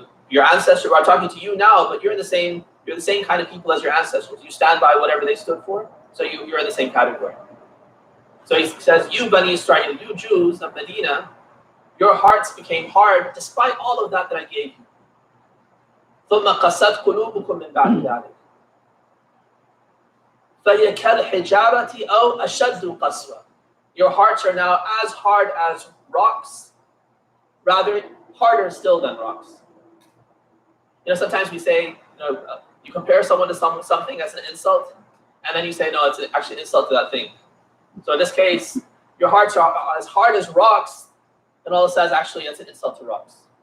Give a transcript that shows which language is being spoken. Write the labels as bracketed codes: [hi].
[en] Your ancestors are talking to you now, but you're the same kind of people as your ancestors. You stand by whatever they stood for, so you're in the same category. So he says, you Bani Israel, you Jews of Medina, your hearts became hard despite all of that I gave you. [ar] ثم قست قلوبكم من بعد ذلك فهي كالحجارة أو أشد قسوة. [en] your hearts are now as hard as rocks, rather harder still than rocks. Sometimes we say, you compare someone to something as an insult, and then you say, no, it's actually an insult to that thing. So in this case, your hearts are as hard as rocks, and Allah says, actually, it's an insult to rocks.